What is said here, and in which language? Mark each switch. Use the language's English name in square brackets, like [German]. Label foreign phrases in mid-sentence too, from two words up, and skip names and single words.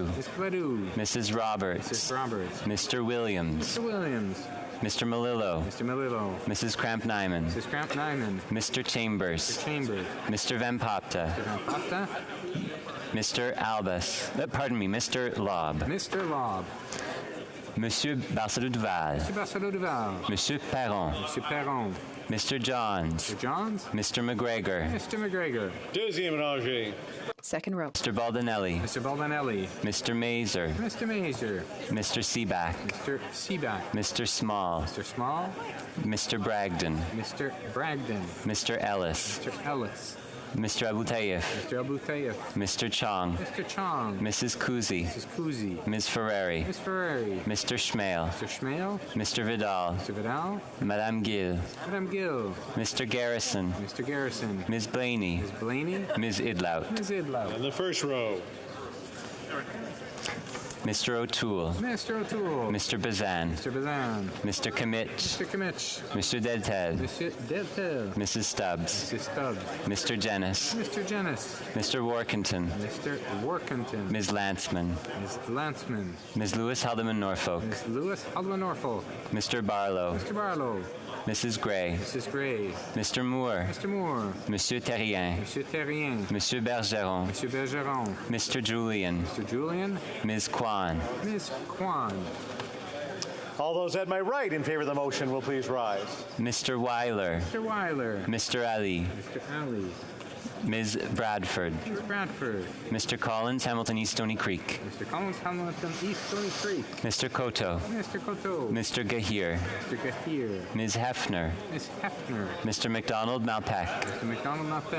[English] Ms. Gledoux. Mrs. Roberts. Mrs. Roberts. Mr. Williams. Mr. Williams. Mr. Melillo. Mr. Melillo. Mrs. Cramp-Nyman. Mrs. Cramp-Nyman. Mr. Chambers. Mr. Chambers. Mr. Van Popta. Mr. Van Popta. Mr. Albus. Pardon me, Mr. Lobb. Mr. Lobb. Monsieur Barcelou-Duval. Monsieur Barcelou-Duval. Monsieur Perron. Monsieur Perron. Mr. Johns. Mr. Johns. Mr. McGregor. Mr. McGregor. 2nd row. Mr. Baldinelli. Mr. Baldinelli. Mr. Mazer. Mr. Mazer. Mr. Seaback. Mr. Seaback. Mr. Small. Mr. Small. Mr. Bragdon. Mr. Bragdon. Mr. Ellis. Mr. Ellis. Mr. Abu Tayyif. Mr. Abu Tayyif. Mr. Chong. Mr. Chong. Mrs. Kuzi. Mrs. Kuzi. Ms. Ferrari. Ms. Ferrari. Mr. Schmale. Mr. Schmale. Mr. Vidal. Mr. Vidal. Madame Gill. Madame Gill. Mr. Garrison. Mr. Garrison. Ms. Blaney. Ms. Blaney. Ms. Idlout. Ms. Idlout. In the 1st row. Mr. O'Toole. Mr. O'Toole. Mr. Bazan. Mr. Bazan. Mr. Kimmich. Mr. Kimmich. Mr. Deltel. Mr. Deltel. Mrs. Stubbs. Mrs. Stubbs. Mr. Jennis. Mr. Jennis. Mr. Workington. Mr. Workington. Ms. Lanceman. Ms. Lanceman. Ms. Lewis Haldeman Norfolk. Ms. Lewis Haldeman Norfolk. Mr. Barlow. Mr. Barlow. Mrs. Gray. Mrs. Gray. Mr. Moore. Mr. Moore. Monsieur Terrien. Monsieur Terrien. Monsieur Bergeron. Monsieur Bergeron. Mr. Julian. Mr. Julian. Ms. Kwan. Ms. Kwan. All those at my right in favor of the motion will please rise. Mr. Weiler. Mr. Weiler. Mr. Ali. Mr. Ali. Ms. Bradford. Ms. Bradford. Mr. Collins, Hamilton East Stony Creek. Mr. Collins, Hamilton East Stony Creek. Mr. Koto. Mr. Koto. Mr. Gahir. Mr. Gahir. Ms. Hefner. Ms. Hefner. Mr. McDonald Malpeck. Mr. McDonald Malpeck.